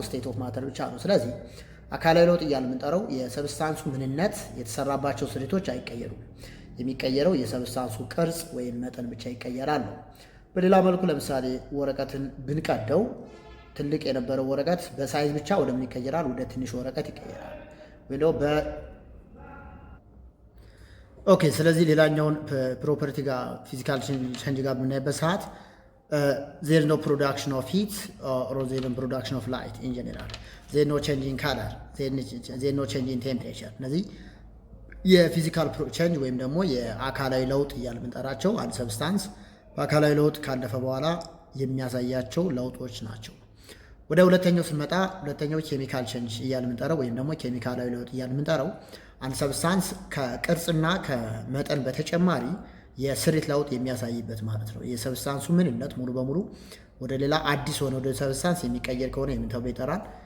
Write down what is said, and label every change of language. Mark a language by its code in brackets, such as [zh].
[am] ስቴት ኦፍ ማተር ብቻ ነው። ስለዚህ አካላዊ ለውጥ እያልን የምንጠራው የሰብስታንሱ ምንነት የተሰራባቸው ስሪቶች አይቀየሩም። የሚቀየረው የሰብስታንሱ ቅርጽ ወይም መጠን ብቻ ይቀየራል ነው። በሌላ መልኩ ለምሳሌ ወረቀትን ብንቀደው ትልቅ የነበረው ወረቀት በሳይዝ ብቻ ወደምን ይቀየራል? ወደ ትንሽ ወረቀት ይቀየራል። ወይ ነው ኦኬ። ስለዚህ ሌላኛውን ፕሮፐርቲ ጋር ፊዚካል ቼንጅ ጋር በምናይበት ሰዓት [en] there is no production of heat or there is no production of light in general. There is no change in color, there is no change in temperature. [am] እነዚህ የፊዚካል ቼንጅ ወይም ደግሞ የአካላዊ ለውጥ እያልን የምንጠራቸው አንድ ሰብስታንስ በአካላዊ ለውጥ ካለፈ በኋላ የሚያሳያቸው ለውጦች ናቸው። ወደ ሁለተኛው ስንመጣ ሁለተኛው ኬሚካል ቼንጅ እያልን የምንጠራው ወይም ደግሞ ኬሚካላዊ ለውጥ እያልን የምንጠራው አንድ ሰብስታንስ ከቅርጽና ከመጠን በተጨማሪ የስሪት ለውጥ የሚያሳይበት ማለት ነው። የሰብስታንሱ ምንነት ሙሉ በሙሉ ወደ ሌላ አዲስ ሆነ ወደ ሰብስታንስ የሚቀየር ከሆነ የምን ተብሎ ይጠራል?